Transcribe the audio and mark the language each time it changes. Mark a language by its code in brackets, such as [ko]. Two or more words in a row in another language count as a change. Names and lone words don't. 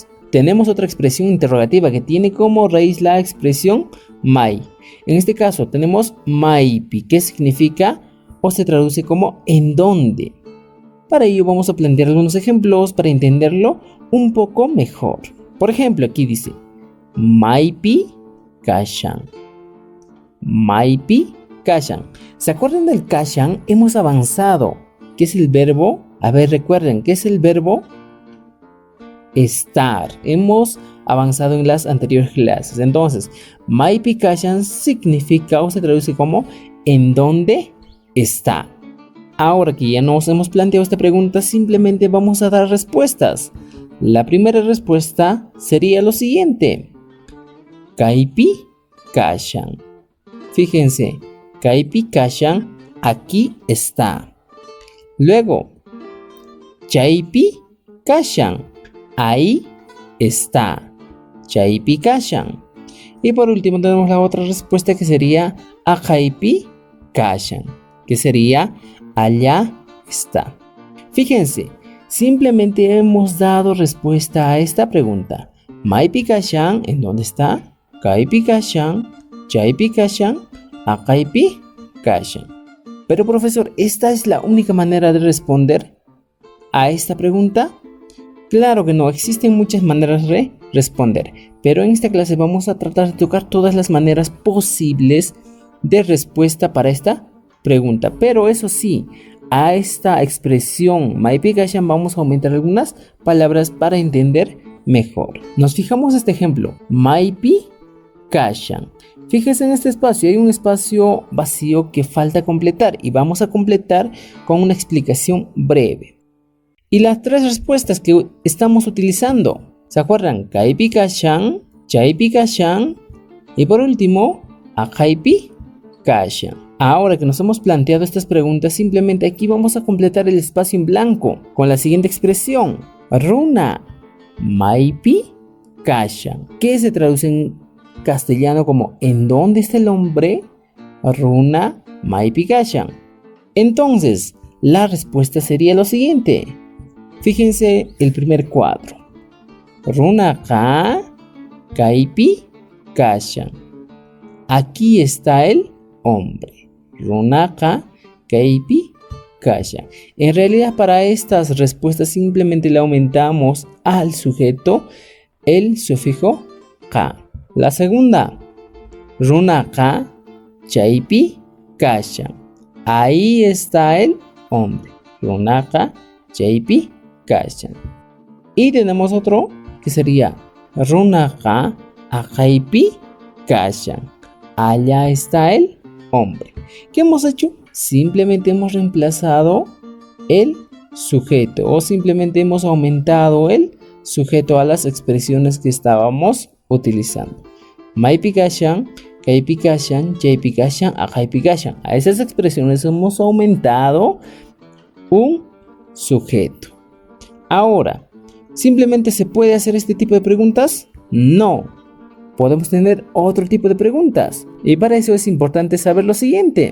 [es] Tenemos otra expresión interrogativa que tiene como raíz la expresión mai. En este caso tenemos maipi, que significa o se traduce como ¿en dónde? Para ello vamos a plantear algunos ejemplos para entenderlo un poco mejor. Por ejemplo, aquí dice [qu] maipi kashan. Maipi kashan. [es] ¿Se acuerdan del kashan? Hemos avanzado. ¿Qué es el verbo? A ver, recuerden, ¿qué es el verbo? Estar. Hemos avanzado en las anteriores clases. Entonces, [qu] maipi kashan [es] significa o se traduce como ¿en dónde está? Ahora que ya nos hemos planteado esta pregunta, simplemente vamos a dar respuestas. La primera respuesta sería lo siguiente. [qu] Kaipi kashan. Fíjense, kaipi kashan, [es] aquí está. Luego, [qu] chaypi kashan, [es] ahí está. [qu] Chaypi kashan. [es] Y por último tenemos la otra respuesta que sería [qu] ajaipi kashan, [es] que sería allá está. Fíjense, simplemente hemos dado respuesta a esta pregunta. [qu] Maipi kashan, [es] ¿en dónde está? [qu] Kaipi kashan, chaypi kashan, ajaipi kashan. [es] Pero profesor, ¿esta es la única manera de responder a esta pregunta? Claro que no, existen muchas maneras de responder, pero en esta clase vamos a tratar de tocar todas las maneras posibles de respuesta para esta pregunta. Pero eso sí, a esta expresión [qu] maipi kashan [es] vamos a aumentar algunas palabras para entender mejor. Nos fijamos en este ejemplo, [qu] maipi kashan. [es] Fíjense en este espacio, hay un espacio vacío que falta completar y vamos a completar con una explicación breve. Y las tres respuestas que estamos utilizando, ¿se acuerdan? [qu] Kaipi kashan, chaypi kashan [es] y por último, [qu] ajaipi kashan. [es] Ahora que nos hemos planteado estas preguntas, simplemente aquí vamos a completar el espacio en blanco con la siguiente expresión. [qu] Runa maipi kashan, [es] que se traduce en castellano como ¿en dónde está el hombre? [qu] Runa maipi kashan. [es] Entonces, la respuesta sería lo siguiente. Fíjense el primer cuadro. [qu] Runa ka kaipi kashan. [es] Aquí está el hombre. [qu] Runa ka kaipi kashan. [es] En realidad, para estas respuestas simplemente le aumentamos al sujeto el sufijo ka. La segunda, [qu] runa ka chaypi kashan. [es] Ahí está el hombre. [qu] Runa ka chaypi kashan. [es] Y tenemos otro que sería [qu] runa ka ajaipi kashan. [es] Allá está el hombre. ¿Qué hemos hecho? Simplemente hemos reemplazado el sujeto o simplemente hemos aumentado el sujeto a las expresiones que estábamos utilizando. [qu] Maipi kashan, kaypi kashan, chaypi kashan, akaypi kashan. [es] A esas expresiones hemos aumentado un sujeto. Ahora, ¿simplemente se puede hacer este tipo de preguntas? No. Podemos tener otro tipo de preguntas. Y para eso es importante saber lo siguiente.